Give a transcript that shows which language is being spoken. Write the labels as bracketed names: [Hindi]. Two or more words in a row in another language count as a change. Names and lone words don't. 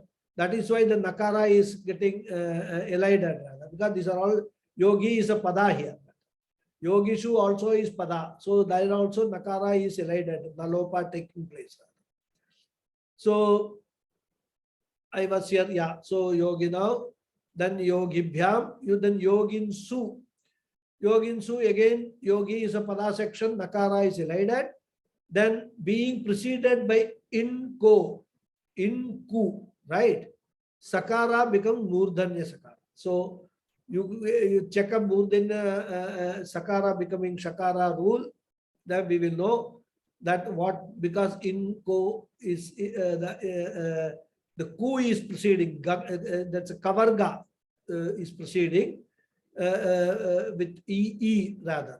[English] That is why the nakara is getting elided, because these are all, yogi is a pada here. Yogishu also is pada. So there also nakara is elided, nalopa taking place. So I was here, yeah. So yoginau, then Yogibhyam, then Yoginsu. Yoginsu, again, Yogi is a pada section, Nakara is elided. Then being preceded by Inko, right? Sakara becomes [Sanskrit] Murdhanya Sakara. [English] So you check up [Sanskrit] Murdhanya Sakara [English] becoming Shakara rule, then we will know that what, because Inko is the Ku is preceding, that's a Kavarga is preceding with E rather.